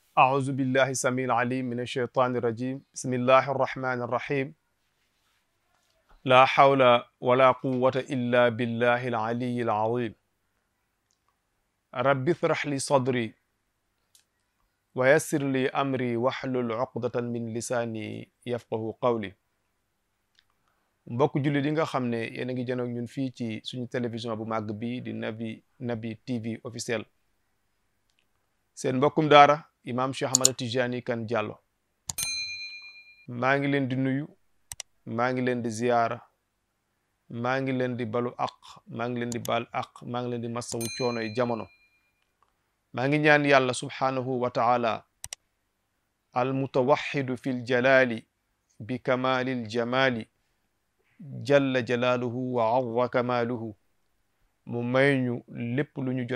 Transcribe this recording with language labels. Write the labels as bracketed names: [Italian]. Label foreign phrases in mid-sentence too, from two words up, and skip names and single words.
[Arabic] أعوذ بالله السميع العليم من الشيطان الرجيم بسم الله الرحمن الرحيم لا حول ولا قوة إلا بالله العلي العظيم رب اشرح لي صدري ويسر لي أمري واحلل عقدة من لساني يفقه قولي [Wolof] mbokk jullit yi nga xam ne yéen a ngi janoog ñun fii ci suñu télévision bu màgg bii di Naby TV officiel seen mbokkum daara imam Cheikh Ahmad Tijani Kane Diallo maa ngi leen di nuyu maa ngi leen di ziyaara maa ngi leen di balu aq maa ngi leen di bal aq maa ngi leen di masawu coonoy jamono maa ngi ñaan yàlla [Arabic] سبحانه وتعالى المتوحد في الجلال بكمال الجمال جل جلاله وعز كماله [Wolof] mu may ñu lépp lu ñu